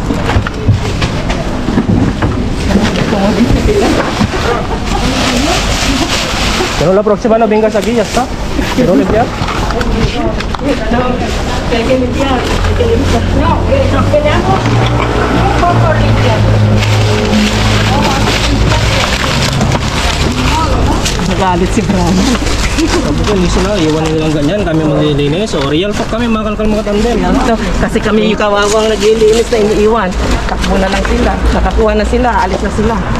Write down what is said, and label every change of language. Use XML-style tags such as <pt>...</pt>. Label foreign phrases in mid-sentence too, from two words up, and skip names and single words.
<es>Pero la próxima no vengas aquí, ya está. Quiero limpiar. Hay que limpiar, hay que limpiar. No, nos quedamos un poco limpiando.</es> <tl>Nagalit si Brahma. Sabi ko, hindi sila, iwan nilang ganyan. Kami maglilinis. O,</tl> <en>real talk</en> <tl>kami, makalkal mga tandem. Kasi kami yung kawawang naglilinis na iniiwan. Takbo na lang sila. Nakakuha na sila, alis na sila.</tl>